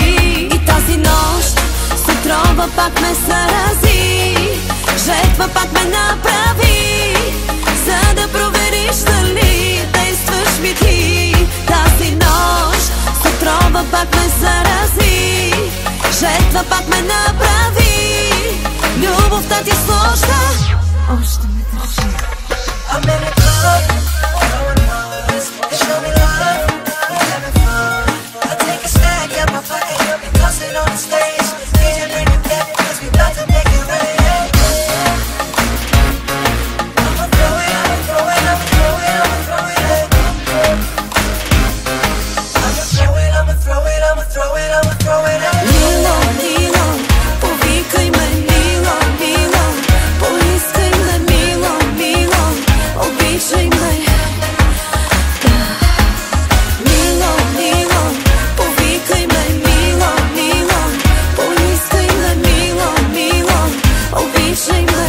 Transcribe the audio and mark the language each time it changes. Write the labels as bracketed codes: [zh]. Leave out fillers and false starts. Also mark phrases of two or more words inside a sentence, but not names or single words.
[bg] И тази нощ с отрова пак ме зарази, жертва пак ме направи, за да провериш дали действаш ми ти. Тази нощ с отрова пак ме зарази, жертва пак ме направи, любовта ти сложна още ме държи. [en] I'm in the club, throwing bars, they show me love, we having fun. I take a snack at my pocket and toss it on the stage. DJ bring it back, cause we about to make it rain. I'ma throw it, I'ma throw it, I'ma throw it, I'ma throw it in. I'ma throw it, I'ma throw it, I'ma throw it, I'ma throw it in. [bg] Мило, мило, повикай ме, мило, мило, поискай ме, мило, мило, обичай ме. Мило, мило, повикай ме, мило, мило, поискай ме, мило, мило, обичай ме.